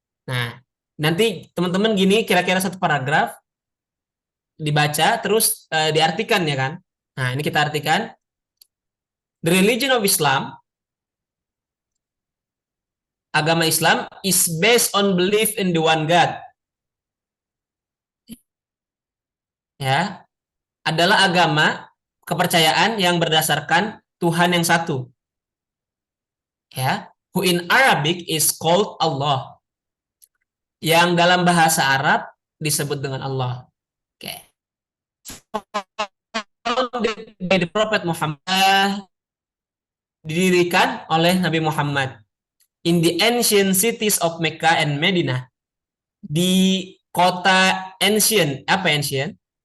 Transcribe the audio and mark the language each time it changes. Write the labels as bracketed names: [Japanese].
[Indonesian] Nah, nanti teman-teman gini kira-kira satu paragraf dibaca terus diartikan ya kan. Nah, ini kita artikan. [English] The religion of Islam, [Indonesian] agama Islam, [English] is based on belief in the one God. [Indonesian] Ya, adalah agama kepercayaan yang berdasarkan Tuhan yang satu. [English] Ya, who in Arabic is called Allah. [Indonesian] Yang dalam bahasa Arab disebut dengan Allah. Oke. [English] By the Prophet Muhammad, [Indonesian] didirikan oleh Nabi Muhammad [English] in the ancient cities of Mecca and Medina, [Indonesian] di kota [English] ancient. [Indonesian] Apa [English] ancient?